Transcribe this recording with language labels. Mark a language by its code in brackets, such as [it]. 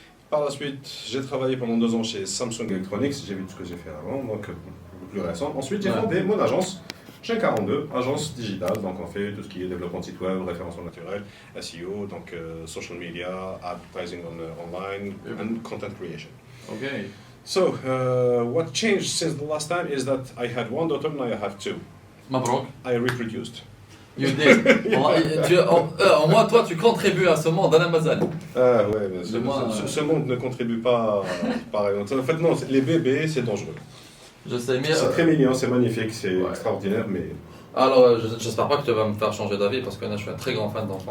[fr] Par la suite, j'ai travaillé pendant 2 ans chez Samsung Electronics, j'ai vu tout ce que j'ai fait avant, donc le plus récent. Ensuite, j'ai fondé mon agence, Chain 42, agence digitale, donc on fait tout ce qui est développement de site web, référencement naturel, SEO, donc [en] social media, advertising online, and content creation. Okay. So, what changed since the last time is that I had 1 daughter, now I have 2. [ar] Mabrouk. [en] I reproduced. You did. [fr] Au moins, toi, tu contribues à ce monde, Alain Mazal. Ah ouais, mais ce monde ne contribue pas pareil. En fait, non, les bébés, c'est dangereux. Je sais, mais... C'est très mignon, c'est magnifique, c'est extraordinaire, mais... Alors, j'espère pas que tu vas me faire changer d'avis, parce que là, je suis un très grand fan d'enfants.